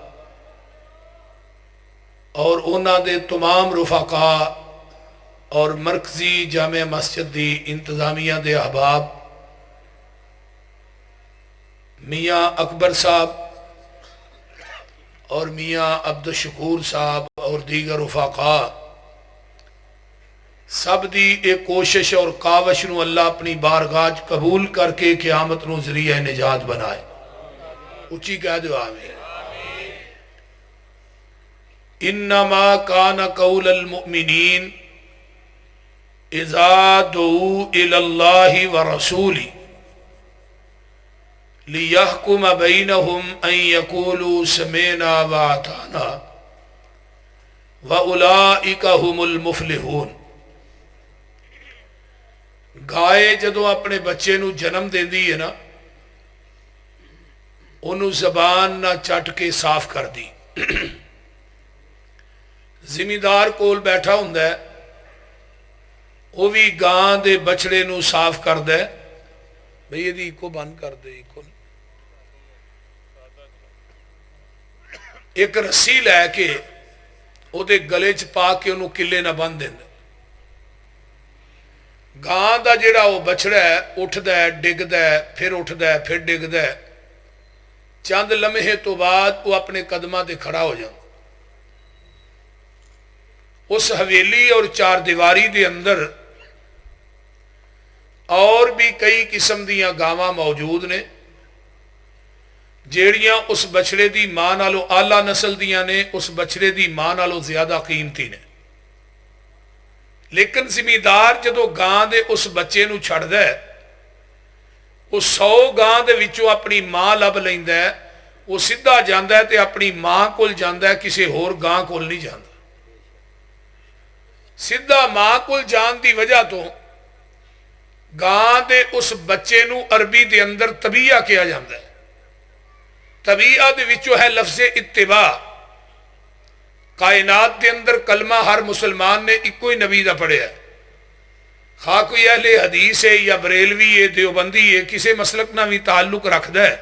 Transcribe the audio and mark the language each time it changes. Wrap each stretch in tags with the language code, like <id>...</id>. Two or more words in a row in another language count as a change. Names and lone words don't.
<pa>اور انہاں دے تمام رفقاء اور مرکزی جامع مسجد دی انتظامیہ دے احباب، میاں اکبر صاحب اور میاں عبدالشکور صاحب اور دیگر رفقاء، سب دی ایک کوشش اور کاوش نو اللہ اپنی بارگاہ قبول کر کے قیامت نو ذریعہ نجات بنائے۔ اچھی کہہ دو آمین۔</pa> <ar>انما کان قول المؤمنین اذا دعوا الی اللہ ورسولہ لیحکم بینہم ان یقولوا سمعنا واطعنا واولئک هم المفلحون۔</ar> <pa>گائے جدوں اپنے بچے نو جنم دیندی ہے نا، انہوں زبان نہ چٹ کے صاف کر دی۔ زمیندار کول بیٹھا ہوندا ہے، وہ بھی گاں دے بچڑے نو صاف کر دے، بھئی یہ دی کو بند کر دے، ایک رسی لے کے وہ دے گلے چ پا کے انہوں کلے نہ بند دیندے۔ گاں دا جڑا وہ بچڑا ہے اٹھ دا ہے، ڈگ دا ہے، پھر اٹھ دا ہے، پھر ڈگ دا ہے، چند لمحے تو بعد وہ اپنے قدمہ دے کھڑا ہو جاتا۔ اس حویلی اور چار دیواری دے اندر اور بھی کئی قسم دیاں گاواں موجود نے جیڑیاں اس بچڑے دی ماں نالوں آلہ نسل دیاں نے، اس بچڑے دی ماں نالوں زیادہ قیمتی نے. لیکن زمیندار جدو گاں دے اس بچے نو چھڑدا ہے، وہ 100 گاں دے وچوں اپنی ماں لب لیندا ہے، وہ سیدھا جاندا ہے تے اپنی ماں کول جاندا ہے، کسے ہور گاں کول نہیں جاندا. سیدھا ماں کول جان دی وجہ تو گاں دے اس بچے نو عربی دے اندر طبیعہ کیا جاندا ہے. طبیعہ دے وچوں ہے لفظ اتباع. کائنات دے اندر کلمہ ہر مسلمان نے ایک ہی نبی دا پڑھیا ہے، خواہ کوئی اہل حدیث ہے یا بریلوی ہے، دیوبندی ہے، کسی مسلک نہ بھی تعلق رکھدا ہے.</pa>